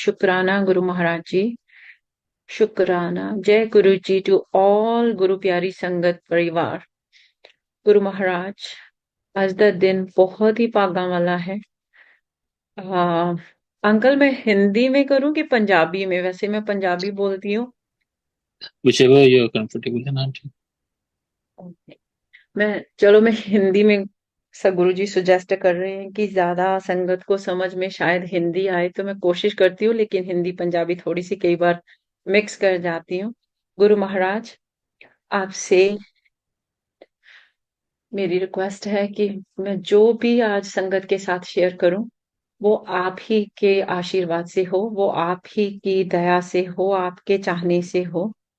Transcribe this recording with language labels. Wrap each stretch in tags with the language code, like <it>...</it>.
<hi>शुक्राना गुरु महाराज जी, शुक्राना। जय गुरु जी टू ऑल गुरु प्यारी संगत परिवार। गुरु महाराज, आज का दिन बहुत ही भागा वाला है। आ, अंकल, मैं हिंदी में करूं कि पंजाबी में? वैसे मैं पंजाबी बोलती हूँ।</hi> <en>whichever you're comfortable in, auntie.</en> <hi>मैं हिंदी में। सदगुरु जी सुजेस्ट कर रहे हैं कि ज्यादा संगत को समझ में शायद हिंदी आए, तो मैं कोशिश करती हूँ, लेकिन हिंदी पंजाबी थोड़ी सी कई बार मिक्स कर जाती हूँ। गुरु महाराज, आपसे मेरी रिक्वेस्ट है कि मैं जो भी आज संगत के साथ शेयर करूं, वो आप ही के आशीर्वाद से हो, वो आप ही की दया से हो, आपके चाहने से हो।</hi>